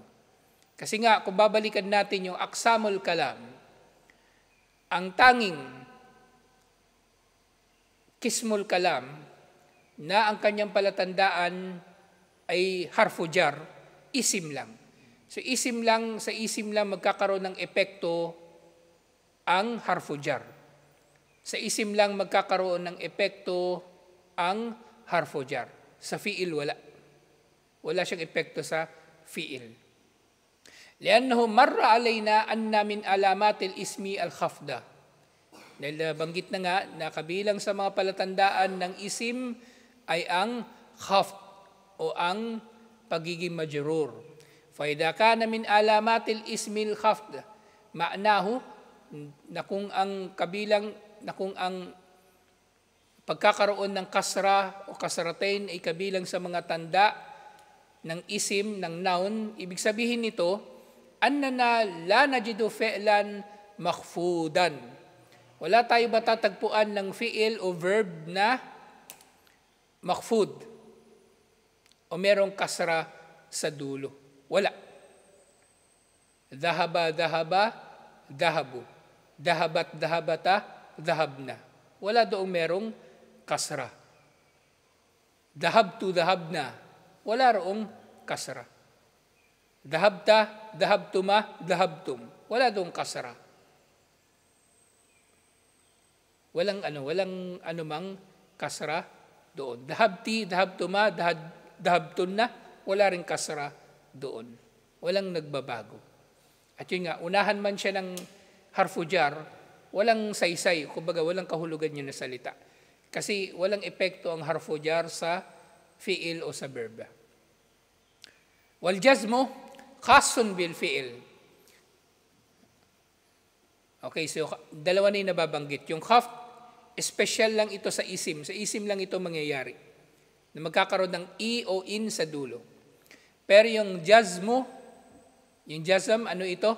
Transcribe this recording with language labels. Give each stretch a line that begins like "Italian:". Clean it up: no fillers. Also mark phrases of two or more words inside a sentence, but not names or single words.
Filipino: Kasi nga, kung babalikan natin yung
Arabic: أقسام الكلام,
Filipino: ang tanging
Arabic: قسم الكلام
Filipino: na ang kanyang palatandaan ay
Arabic: حرف جر,
Filipino: isim lang. So sa isim lang magkakaroon ng epekto ang
Arabic: حرف جر.
Filipino: Sa isim lang magkakaroon ng epekto ang
Arabic: حرف جر.
Filipino: Sa fiil wala. Wala siyang epekto sa fiil.
Arabic: لأنه مر علينا أن من علامات الاسم الخفضة.
Filipino: Dahil banggit na nga na kabilang sa mga palatandaan ng isim ay ang khafd o ang pagiging majrur.
Arabic: فإذا كان من علامات الاسم الخفض معناه
Filipino: na kung ang pagkakaroon ng kasra o kasratain ay kabilang sa mga tanda ng isim, ng noun, ibig sabihin nito,
Arabic: أننا لا نجد فعلا مخفوضا.
Filipino: Wala tayo matatagpuan ng fi'il o verb na makhfud o merong kasra sa dulo.
Arabic: Wala. ذهب، ذهبُ. ذهبت، ذهبتا، ذهبنا.
Filipino: Wala doong merong kasra.
Arabic: ذهبتُ، ذهبنا.
Filipino: Wala roong kasra.
Arabic: ذهبتَ، ذهبتما، ذهبتم.
Filipino: Wala doong kasra. Walang anumang kasra doon.
Arabic: ذهبتِ، ذهبتما، ذهبتنّ,
Filipino: wala ring kasra doon. Walang nagbabago. At yun nga, unahan man siya ng
Arabic: حرف جر,
Filipino: walang saysay, kumbaga walang kahulugan yun na salita. Kasi walang epekto ang
Arabic: حرف جر
Filipino: sa fi'il o sa verb.
Arabic: والجزم خاص بالفعل.
Filipino: Okay, so dalawa na yung nababanggit. Yung khafd, special lang ito sa isim. Sa isim lang ito mangyayari. Na magkakaroon ng i o in sa dulo. Pero yung jazmu, yung jazm, ano ito?